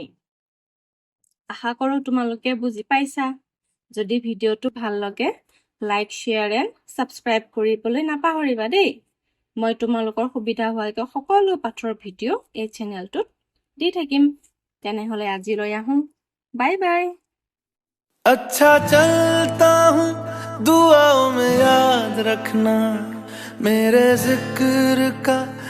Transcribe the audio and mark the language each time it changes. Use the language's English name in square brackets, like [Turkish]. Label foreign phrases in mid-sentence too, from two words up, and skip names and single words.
[Assamese] আশা কৰোঁ তোমালোকে বুজি পাইছা। যদি ভিডিঅ'টো ভাল লাগে [English] like, share and subscribe [Assamese] কৰিবলৈ নাপাহৰিবা দেই। মই তোমালোকৰ সুবিধা হোৱাকৈ সকলো পাঠৰ ভিডিঅ' এই চেনেলটোত দি থাকিম। তেনেহ'লে আজিলৈ আহোঁ। [English] bye bye. [Hindi] अच्छा चलता हूँ दुआओं में याद रखना मेरे जिक्र का